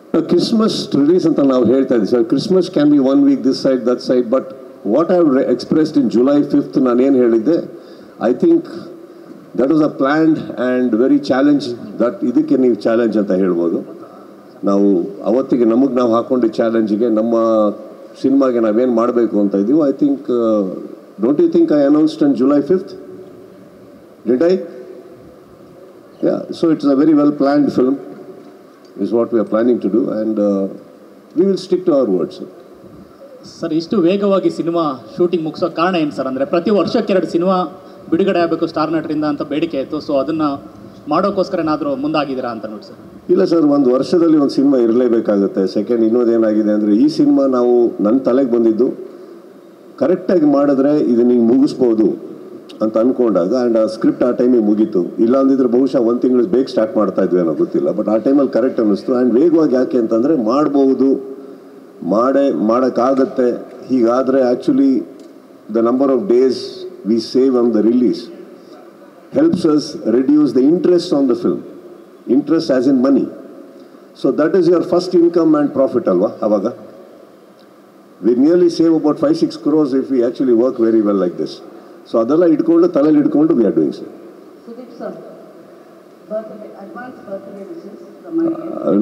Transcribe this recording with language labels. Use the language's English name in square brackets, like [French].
[Kannada] Christmas release ಅಂತ ನಾವು ಹೇಳ್ತಾ ಇದ್ದೀವಿ sir. [English] Christmas can be 1 week this side that side, but what I expressed in July 5th [Kannada] ನಾನೇನು ಹೇಳಿದ್ದೆ, [English] I think that was a planned and very challenge. [Kannada] That ಇದಕ್ಕೆ ನೀವು challenge ಅಂತ ಹೇಳ್ಬೋದು. ನಾವು ಅವತ್ತಿಗೆ ನಮಗೆ ನಾವು ಹಾಕ್ಕೊಂಡಿದ್ದ ಚಾಲೆಂಜಿಗೆ, ನಮ್ಮ ಸಿನಿಮಾಗೆ ನಾವೇನು ಮಾಡಬೇಕು ಅಂತ ಇದ್ದೀವಿ. [English] I think don't you think I announced on July 5th? Did I? Yeah, so it's a very well planned film is what we are planning to do, and we will stick to our words. [Kannada] Sir, ಇಷ್ಟು ವೇಗವಾಗಿ cinema shooting ಮುಗಿಸೋ ಕಾರಣ ಏನು sir? ಅಂದರೆ ಪ್ರತಿ ವರ್ಷಕ್ಕೆ 2 cinema ಬಿಡುಗಡೆ ಆಗಬೇಕು star ನಟರಿಂದ ಅಂತ ಬೇಡಿಕೆ ಇತ್ತು. ಸೊ ಅದನ್ನು ಮಾಡೋಕ್ಕೋಸ್ಕರ ಏನಾದರೂ ಮುಂದಾಗಿದ್ದೀರಾ ಅಂತ ನೋಡಿ ಸರ್? ಇಲ್ಲ ಸರ್, ಒಂದು ವರ್ಷದಲ್ಲಿ ಒಂದು ಸಿನಿಮಾ ಇರಲೇಬೇಕಾಗುತ್ತೆ. ಸೆಕೆಂಡ್ ಇನ್ನೊಂದೇನಾಗಿದೆ ಅಂದರೆ, ಈ ಸಿನಿಮಾ ನಾವು ನನ್ನ ತಲೆಗೆ ಬಂದಿದ್ದು ಕರೆಕ್ಟಾಗಿ ಮಾಡಿದ್ರೆ ಇದು ನೀವು ಮುಗಿಸ್ಬೋದು ಅಂತ ಅಂದ್ಕೊಂಡಾಗ, ಆ್ಯಂಡ್ ಆ ಸ್ಕ್ರಿಪ್ಟ್ ಆ ಟೈಮಿಗೆ ಮುಗೀತು. ಇಲ್ಲ ಅಂದಿದ್ರೆ ಬಹುಶಃ 1 ತಿಂಗಳು ಬೇಗ ಸ್ಟಾರ್ಟ್ ಮಾಡ್ತಾ ಇದ್ವಿ ಅನ್ನೋ ಗೊತ್ತಿಲ್ಲ. ಬಟ್ ಆ ಟೈಮಲ್ಲಿ ಕರೆಕ್ಟ್ ಅನ್ನಿಸ್ತು. ಆ್ಯಂಡ್ ವೇಗವಾಗಿ ಯಾಕೆ ಅಂತಂದರೆ, ಮಾಡ್ಬೋದು, ಮಾಡೋಕ್ಕಾಗತ್ತೆ. [English] ಹೀಗಾದರೆ actually the number of days we save on the release helps us reduce the interest on the film. Interest as in money. So that is your first income and profit, [Kannada] alva, avaga. [English] We nearly save about 5-6 crores if we actually work very well like this. So [Kannada] adala idkondu talali idkondu [English] we are doing so. Sudeep sir, advance birthday wishes from my end.